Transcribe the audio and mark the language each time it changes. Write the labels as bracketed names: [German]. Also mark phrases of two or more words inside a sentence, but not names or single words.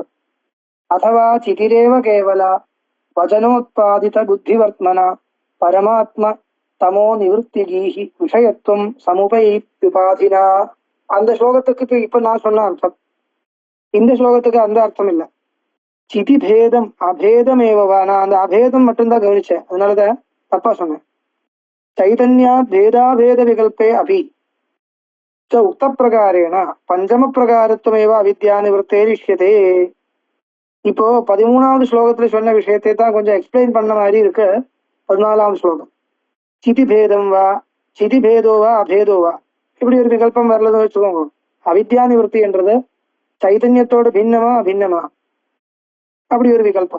[Sanskrit] अथवा चितिरेव केवला वचनोत्पादित बुद्धिवर्त्मना परमात्म तमो निवर्तिकीहि विषयत्वं समुपयुपाधिना. [Tamil] அந்த ஸ்லோகத்துக்கு இப்ப நான் சொன்ன அர்த்தம். இந்த ஸ்லோகத்துக்கு அந்த அர்த்தம் இல்லை. [Sanskrit] चिति भेदम् अभेदमेवा. [Tamil] நான் அந்த அபேதம் மட்டும்தான் கவனிச்சேன், அதனாலதான் தப்பா சொன்னேன். [Sanskrit] चैतन्यात् भेदाभेद विकल्पे अपि च उक्त प्रकारेण पंचम प्रकारत्वमेव अविद्यानिवृत्तेरिष्यते. [Tamil] இப்போ 13வது ஸ்லோகத்துல சொன்ன விஷயத்தை தான் கொஞ்சம் எக்ஸ்பிளைன் பண்ண மாதிரி இருக்கு 14வது ஸ்லோகம். [Sanskrit] चिति भेदं वा चिति भेदो वा अभेदो वा [Tamil] இப்படி ஒரு விகல்பம் வரலன்னு வச்சுக்கோங்க. அவித்யா நிவர்த்தி என்றது சைதன்யத்தோடு பின்னமா அபின்னமா அப்படி ஒரு விகல்பம்.